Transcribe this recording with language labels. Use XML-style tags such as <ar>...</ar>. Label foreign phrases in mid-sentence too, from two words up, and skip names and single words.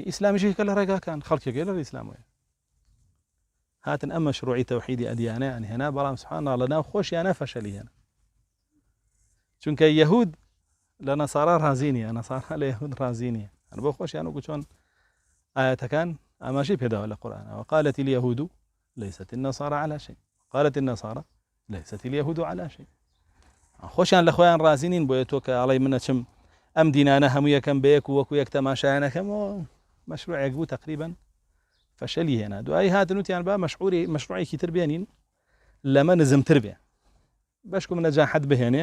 <ckb>ئیسلامیشیکە لە ڕێگاکان خەڵکێکی لە ڕێی ئیسلامەوە هاتن ئەم مەشروعی تەوحیدی ئەدیانەیان هێنا، بەڵام سوبحانەڵڵا لەناو خۆشیانە فەشەلی هێنا. چونکە یەهود لە نەسارا ڕازی نییە، نەسارا لە یەهود ڕازی نییە، هەر بۆ خۆشیان وەکو چۆن ئاەتەکان ئاماژەی پێداوە لە قورئانەوە.</ckb> <ar>قالت اليهود ليست النصارى على شيء قالت النصارى ليست اليهود على شيء.</ar> <ckb>خۆشیان لە خۆیان ڕازی نین، بۆیە تۆ کە ئاڵێ منە چم ئەم دینانە هەموو یەکەم بەیەک و وەکو یەک تەماشایانەکەمەوە مەشروعێک بوو تقریبا فەشەلی هێنا. دوایی هاتنوتیان با مەشروعێکی تر بێنین لەمە نزمتر بێ، بەشکم نەجاحەت بهێنێ.</ckb>